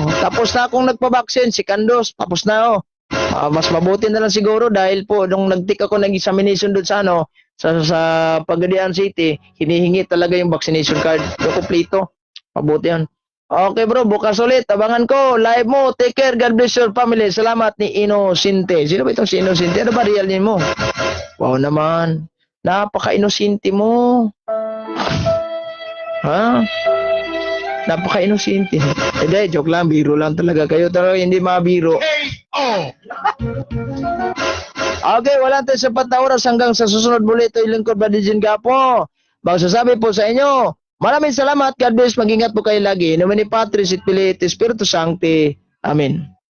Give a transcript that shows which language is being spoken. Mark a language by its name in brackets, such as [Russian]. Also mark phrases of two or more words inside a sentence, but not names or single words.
[Filipino] Tapos na akong nagpabaksin, si Kandos, tapos na ako. Mas mabuti na lang siguro dahil po nung nag-take ako ng examination doon sa ano, sa Pagadian City, hinihingi talaga yung [English] vaccination card. [Filipino] Yung kompleto. Mabuti yan. [English] Okay bro, [Filipino] bukas ulit. Abangan ko. Live mo. [English] Take care. God bless your family. [Filipino] Salamat ni Inosinte. Sino ba itong si Inosinte? Ano ba [English] real name [Filipino] mo? Wow naman. Napaka-inosinte mo. Ha? Napaka-inosinte. Hindi, joke lang. Biro lang talaga kayo. Pero hindi mabiro. Okay, wala tayo sapat na oras hanggang sa susunod muli. Ito yung lingkod ba di dyan ka po. Magsasabi po sa inyo, maraming salamat. [English] God bless. [Filipino] Mag-ingat po kayo lagi. [Latin] In nomine Patris et Filii et Spiritus Sancti. Amen.